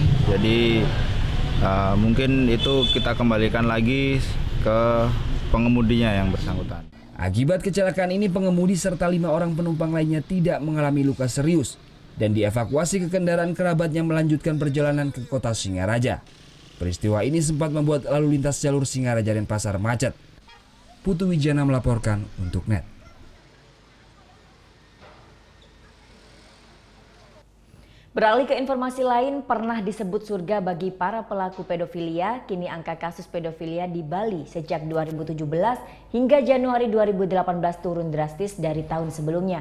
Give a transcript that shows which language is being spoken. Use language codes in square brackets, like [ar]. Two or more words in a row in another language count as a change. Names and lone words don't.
[id] Jadi mungkin itu kita kembalikan lagi ke pengemudinya yang bersangkutan. Akibat kecelakaan ini pengemudi serta 5 orang penumpang lainnya tidak mengalami luka serius dan dievakuasi ke kendaraan kerabatnya melanjutkan perjalanan ke kota Singaraja. Peristiwa ini sempat membuat lalu lintas jalur Singaraja Denpasar macet. Putu Wijana melaporkan untuk NET. Beralih ke informasi lain, pernah disebut surga bagi para pelaku pedofilia, kini angka kasus pedofilia di Bali sejak 2017 hingga Januari 2018 turun drastis dari tahun sebelumnya.